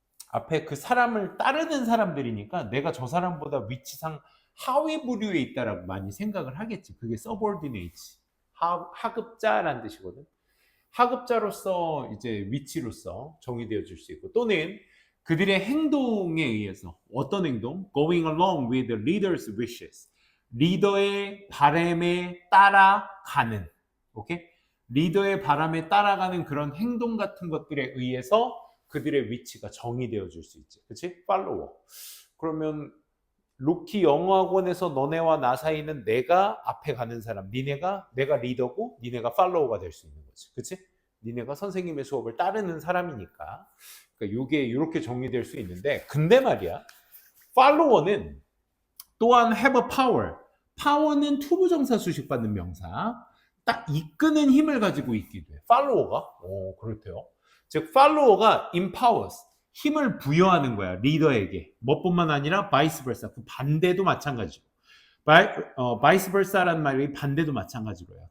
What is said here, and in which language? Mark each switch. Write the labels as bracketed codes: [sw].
[ko] 앞에 그 사람을 따르는 사람들이니까 내가 저 사람보다 위치상 하위 부류에 있다라고 많이 생각을 하겠지. 그게 subordinate. 하급자라는 뜻이거든. 하급자로서 이제 위치로서 정의되어 줄 수 있고 또는 그들의 행동에 의해서 어떤 행동? [en] Going along with the leader's wishes. [ko] 리더의 바람에 따라가는. 오케이? 리더의 바람에 따라가는 그런 행동 같은 것들에 의해서 그들의 위치가 정의되어 줄 수 있지. 그치? 팔로워. 그러면 로키 영어학원에서 너네와 나 사이는 내가 앞에 가는 사람, 내가 리더고 니네가 팔로워가 될 수 있는 거지. 그치? 니네가 선생님의 수업을 따르는 사람이니까. 그러니까 요게 이렇게 정리될 수 있는데 근데 말이야. 팔로워는 또한 [en] have a power. [ko] 파워는 투부정사 수식받는 명사. 딱 이끄는 힘을 가지고 있기도 해. 팔로워가? 그렇대요. 즉 팔로워가 empowers. 힘을 부여하는 거야. 리더에게. 뭐뿐만 아니라 vice versa. 그 반대도 마찬가지고. vice versa라는 말이 반대도 마찬가지로요.